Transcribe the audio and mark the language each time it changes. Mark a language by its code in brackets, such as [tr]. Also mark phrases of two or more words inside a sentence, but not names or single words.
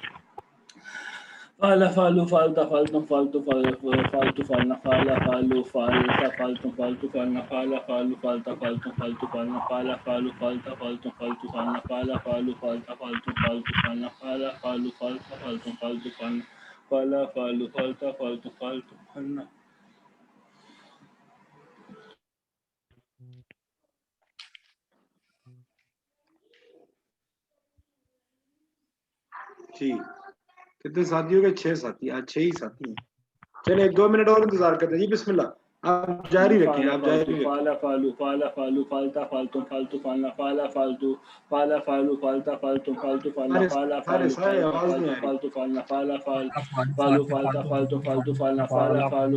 [ur] fala falu falta faltu faltu faltu falna fala falu falta faltu faltu falna fala falu falta faltu faltu falna fala falu falta faltu faltu falna fala falu falta faltu faltu falna fala falu falta faltu faltu falna fala falu falta faltu faltu falna جی کتنے ساتھی ہو گئے؟ 6 ساتھی، آج 6 ہی ساتھی ہیں. چلے 1-2 منٹ اور انتظار کرتے ہیں جی. بسم اللہ، آپ جاری رکھیں، آپ جاری رکھیں. فالا فالو فالا فالو فالتا فالتو فالتو فالنا فالا فالتو فالا فالو فالتا فالتو فالتو فالنا فالا فالو فالتو فالنا فالا فالو فالتا فالتو فالتو فالنا فالا فالو